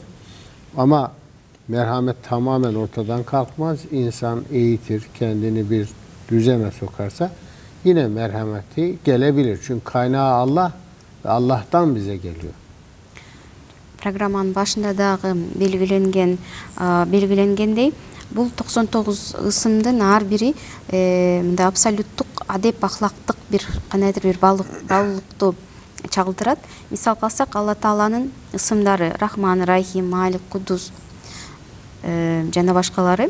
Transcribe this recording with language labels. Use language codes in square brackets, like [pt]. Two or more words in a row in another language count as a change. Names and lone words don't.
[tr] Ama merhamet tamamen ortadan kalkmaz. İnsan eğitir, kendini bir düzene sokarsa yine merhameti gelebilir. Çünkü kaynağı Allah ve Allah'tan bize geliyor. [ky] Программанын башында да белгилегендей, бұл 99 ысымдын ар бири абсолюттук адеп ахлактык бир кандайдыр бир баалуулукту чагылдырат. Мисал кылсак, Алла Тааланын ысымдары Рахман, Рахим, Малик, Кудус жана башкалары.